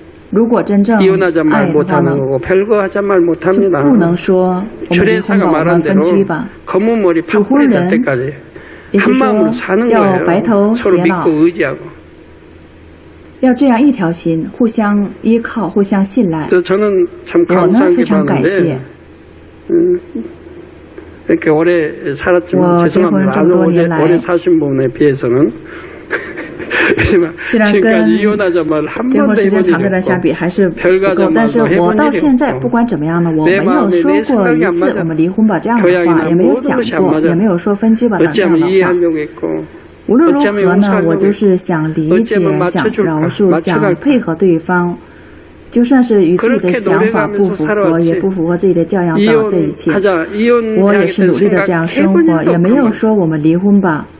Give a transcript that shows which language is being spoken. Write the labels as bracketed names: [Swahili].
[Chinese] 如果真正爱的话呢，就不能说我们离婚吧，我们分居吧。主婚人也是说要白头偕老，要这样一条心，互相依靠，互相信赖。我呢非常感谢， [Korean] 이렇게 오래 살았지만 죄송합니다. 오래 사신 분에 비해서는 [Chinese] 虽然跟结婚时间长的人相比还是不够，但是我到现在不管怎么样呢，我没有说过一次我们离婚吧这样的话，也没有想过，也没有说分居吧等这样的话。无论如何呢，我就是想理解、想饶恕、想配合对方，就算是与自己的想法不符合，也不符合自己的教养到这一切，我也是努力的这样生活，也没有说我们离婚吧。